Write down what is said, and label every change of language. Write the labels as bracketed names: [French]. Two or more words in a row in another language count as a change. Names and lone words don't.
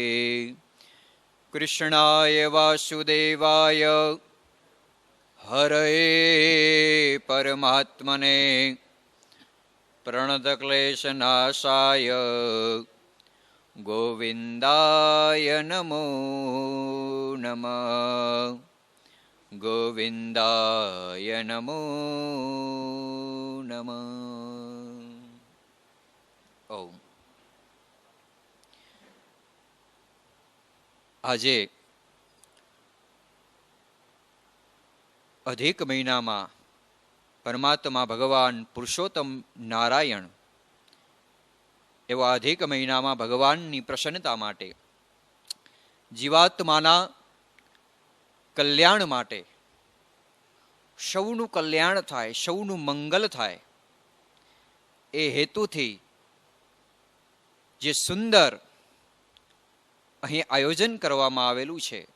[Sanskrit] कृष्णाय वासुदेवाय हरये परमात्मने प्रणतक्लेशनाशाय गोविन्दाय नमो नमः। गोविन्दाय नमो नमः। ओम। [Gujarati] આજે અધિક મહિનામાં પરમાત્મા ભગવાન પુરુષોત્તમ નારાયણ એવા અધિક મહિનામાં ભગવાનની પ્રસન્નતા માટે, જીવાત્માના કલ્યાણ માટે, સૌનું કલ્યાણ થાય, સૌનું મંગલ થાય એ હેતુથી જે સુંદર અહીં આયોજન કરવામાં આવેલું છે